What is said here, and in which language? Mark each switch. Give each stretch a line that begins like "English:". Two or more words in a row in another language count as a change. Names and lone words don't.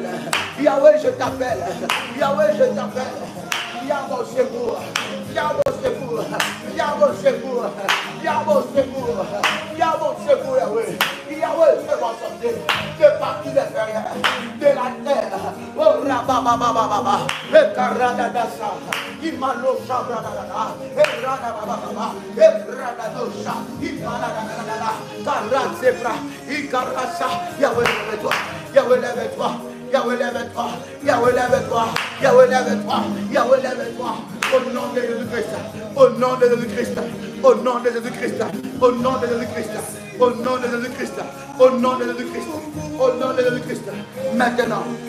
French: Yahweh, je t'appelle. Yahweh, je t'appelle. Yahweh, secours. Yahweh, secours. Yahweh, secours. Yahweh, secours. Yahweh, secours, Yahweh. Yahweh, fais-moi sortir de partout des ferrières, de la terre. Oh, rabababababa. Et karadadasa. Imalo sabradadada. Et radabababa. Et radadosha. Imaladadadada. Karazebra. Ikarasa. Yahweh, lève-toi. Yahweh, lève-toi. Yahweh, lève-toi. Yahweh, lève-toi. Yahweh, lève-toi. Yahweh, lève-toi. Au nom de Jésus-Christ. Au nom de Jésus-Christ. Au nom de Jésus-Christ. Au nom de Jésus-Christ. Au nom de Jésus-Christ. Au nom de Jésus-Christ. Au nom de Jésus-Christ. Maintenant.